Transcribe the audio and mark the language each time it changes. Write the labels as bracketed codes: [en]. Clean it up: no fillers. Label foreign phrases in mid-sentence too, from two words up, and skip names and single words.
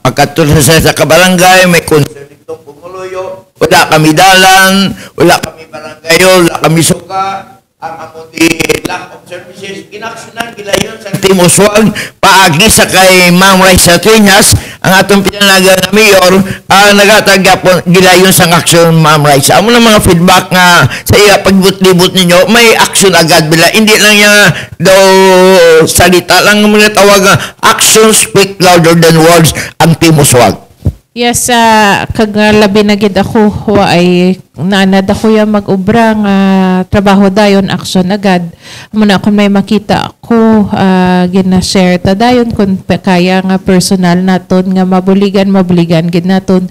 [hil] Pagkatulad sa kabarangay, may concern itong pumuluyo, wala kami dalan, wala kami barangay, wala kami suka, ang amuti [en] lack of services, [hil] inaksyonan gilayon sa Team Uswag, paagi sa kay Ma'am Raisa Triñas, ang atong pinalaga na mayor, nagatagapon gilayon sa aksyon Ma'am Raisa. Amo na mga feedback nga sa iya pagbut-libot ninyo, may aksyon agad bila, hindi lang niya daw salita lang mga tawag [en] actions speak louder than words [hil] ang Team Uswag. Yes, kag labi na gid ako ay naanad ako yung mag-ubra nga trabaho dayon action agad. Muna kung may makita ako gina-share ta dayon kung kaya nga personal naton nga mabuligan gid naton.